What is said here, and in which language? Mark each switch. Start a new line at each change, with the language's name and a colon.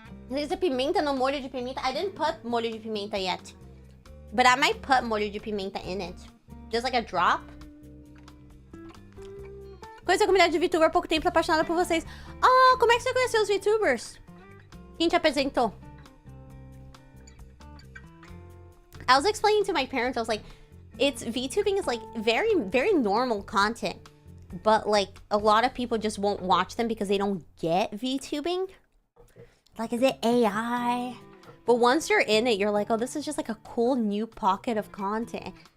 English: There's a
Portuguese: pimenta no molho de pimenta.
English: I didn't put molho de pimenta yet. But I might put molho de pimenta in it. Just like a drop.
Portuguese: Conheci a comunidade de VTuber há pouco tempo, tô apaixonada por vocês. Ah, como é que você conheceu os VTubers? Quem te apresentou?
English: I was explaining to my parents, I was like, VTubing is like very, very normal content. But like, a lot of people just won't watch them because they don't get VTubing. Like, is it AI? But once you're in it, you're like, oh, this is just like a cool new pocket of content.